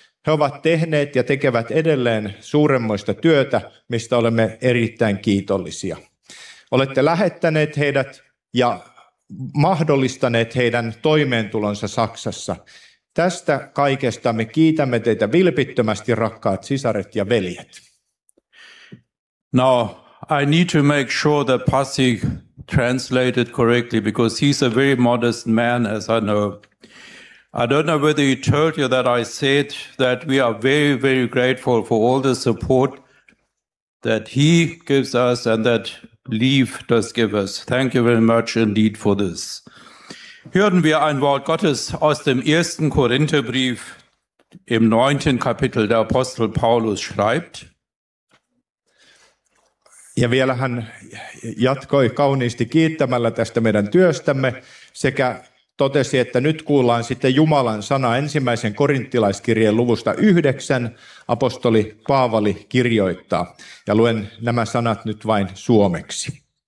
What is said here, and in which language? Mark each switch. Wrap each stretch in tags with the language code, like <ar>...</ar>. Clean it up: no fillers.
<fi>He ovat tehneet ja tekevät edelleen suuremmoista työtä, mistä olemme erittäin kiitollisia. Olette lähettäneet heidät ja mahdollistaneet heidän toimeentulonsa Saksassa. Tästä kaikesta me kiitämme teitä vilpittömästi, rakkaat sisaret ja veljet.</fi> <en>Now, I need to make sure that Pasi translated correctly, because he's a very modest man, as I know. I don't know whether he told you that I said that we are very, very grateful for all the support that he gives us and that Leif does give us. Thank you very much indeed for this.</en> <de>Hören wir ein Wort Gottes aus dem ersten Korintherbrief im 9. Kapitel, der Apostel Paulus schreibt.</de> <fi>Ja vielä hän jatkoi kauniisti kiittämällä tästä meidän työstämme sekä totesi, että nyt kuullaan sitten Jumalan sana ensimmäisen korinttilaiskirjeen luvusta 9, apostoli Paavali kirjoittaa. Ja luen nämä sanat nyt vain suomeksi.</fi>